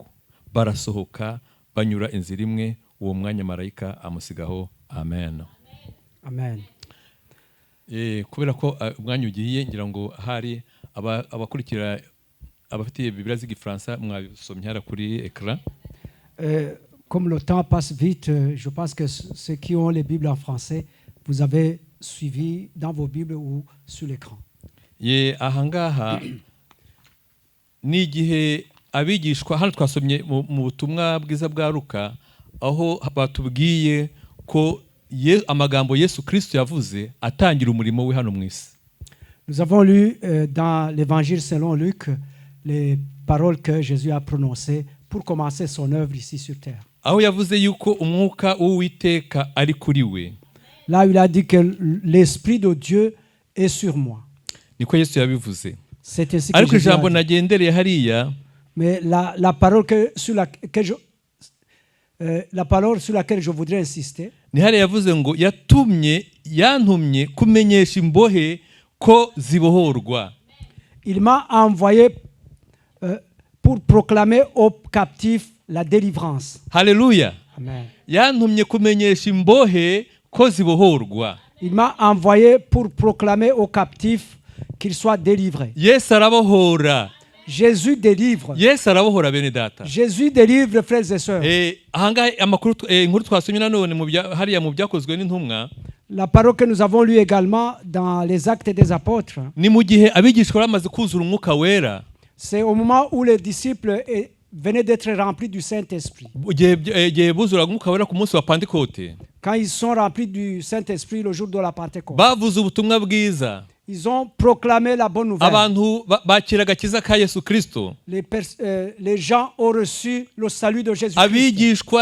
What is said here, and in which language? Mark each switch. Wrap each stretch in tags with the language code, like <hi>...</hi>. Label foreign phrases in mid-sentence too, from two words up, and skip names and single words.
<rw>Barasohoka banyura inzira imwe, uwo mwanya marayika amusigaho. Amen. Amen. Kubera ko umwanya ugiye, ngira ngo hari abakurikira abafitiye Bibiliya z'igifaransa mwabisomye hara kuri écran.</rw> <fr>Comme le temps passe vite, je pense que ceux qui ont les Bibles en français, vous avez suivi dans vos Bibles ou sur l'écran.</fr> <rw>Ahangaha ni igihe abigishwa, hano twasomye mu butumwa bwiza bwa Luka, aho batubwiye ko amagambo Yesu Kristo yavuze atangira umurimo we hano mu isi.</rw> <fr>Nous avons lu dans l'évangile selon Luc les paroles que Jésus a prononcées pour commencer son œuvre ici sur terre.</fr> <rw>Aho yavuze yuko umwuka w'Uwiteka ari kuri we.</rw> <fr>Là il a dit que l'esprit de Dieu est sur moi.</fr> <rw>Niko Yesu yabivuze.</rw> <fr>C'est ainsi que</fr> <rw>ariko ijambo nagendereye hariya,</rw> <fr>mais la parole sur laquelle je voudrais insister,</fr> <rw>ni hariya yavuze ngo yantumye kumenyesha imbohe ko zibohorwa.</rw> <fr>Il m'a envoyé pour proclamer aux captifs la délivrance.</fr> <rw>Haleluya. Amen. Yantumye kumenyesha imbohe ko zibohorwa.</rw> <fr>Il m'a envoyé pour proclamer aux captifs qu'ils soient délivrés.</fr> <rw>Yesu arabohora.</rw> <fr>Jésus délivre.</fr> <rw>Yesu arabohora bene data.</rw> <fr>Jésus délivre, frères et sœurs.</fr> <rw>Ahangaha amakuru inkuru twasomye nanone hariya mu byakozwe n'intumwa.</rw> <fr>La parole que nous avons lue également dans les Actes des Apôtres.</fr> <rw>Ni mu gihe abigishwa bamaze kuzura umwuka wera.</rw> <fr>C'est au moment où les disciples venaient d'être remplis du Saint-Esprit. Quand ils sont remplis du Saint-Esprit le jour de la Pentecôte, ils ont proclamé la bonne nouvelle. Les gens ont reçu le salut de Jésus-Christ.</fr>